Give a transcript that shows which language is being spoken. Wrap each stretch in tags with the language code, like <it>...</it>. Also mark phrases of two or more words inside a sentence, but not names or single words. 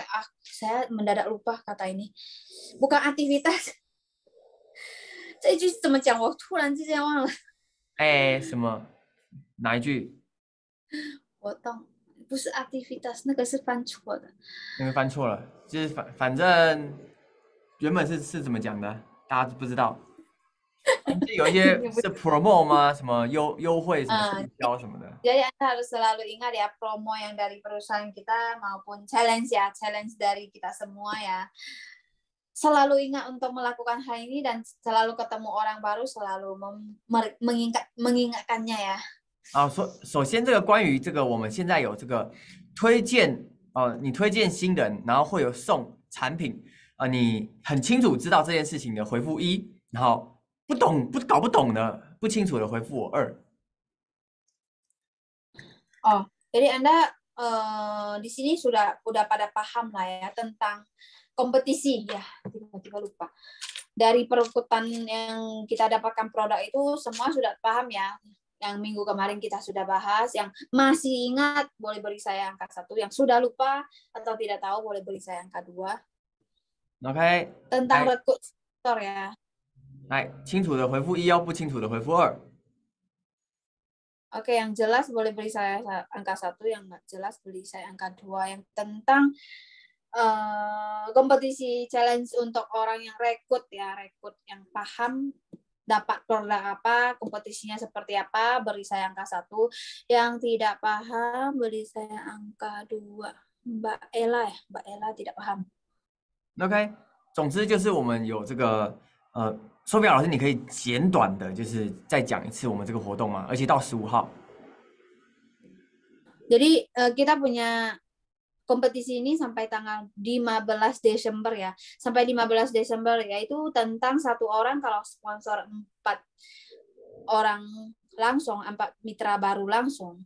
<id>Saya mendadak lupa kata ini. Bukan aktivitas.</id> <zh>这一句怎么讲？我突然之间忘了。哎，什么？哪一句？活动不是 aktivitas，那个是翻错的。那个翻错了，就是反正原本是怎么讲的，大家不知道。就有一些是 promo 吗？什么优惠什么促销什么的。</zh> <id>Jadi Anda harus selalu ingat ya promo yang dari perusahaan kita maupun challenge ya, challenge dari kita semua ya. Selalu ingat untuk melakukan hal ini dan selalu ketemu orang baru selalu mengingatkannya ya.</id> <zh>首先这个关于这个我们现在有这个推荐你推荐新人，然后会有送产品你很清楚知道这件事情的回复1，然后搞不懂的不清楚的回复我2。</zh> <id>Jadi Anda di sini sudah pada paham lah ya tentang kompetisi ya, tiba-tiba lupa. Dari perekrutan yang kita dapatkan produk itu semua sudah paham ya. Yang minggu kemarin kita sudah bahas, yang masih ingat boleh beri saya angka 1, yang sudah lupa atau tidak tahu boleh beri saya angka 2. OK， tentang rekrut sektor ya.</id> <zh>来，清楚的回复1哦，不清楚的回复2。</zh> <id>Oke, yang jelas boleh beri saya angka 1, yang nggak jelas beri saya angka 2. Yang tentang kompetisi challenge untuk orang yang rekrut ya, rekrut yang paham dapat produk apa, kompetisinya seperti apa, beri saya angka 1. Yang tidak paham beri saya angka 2. Mbak Ella ya, Mbak Ella tidak paham.</id> <zh>OK， 总之就是我们有这个Sophia 老师，你可以简短的，就是再讲一次我们这个活动吗？而且到15号。</zh> <id>Jadi kita punya kompetisi ini sampai tanggal 15 Desember ya. Sampai 15 Desember yaitu tentang 1 orang kalau sponsor 4 orang langsung, 4 mitra baru langsung.</id>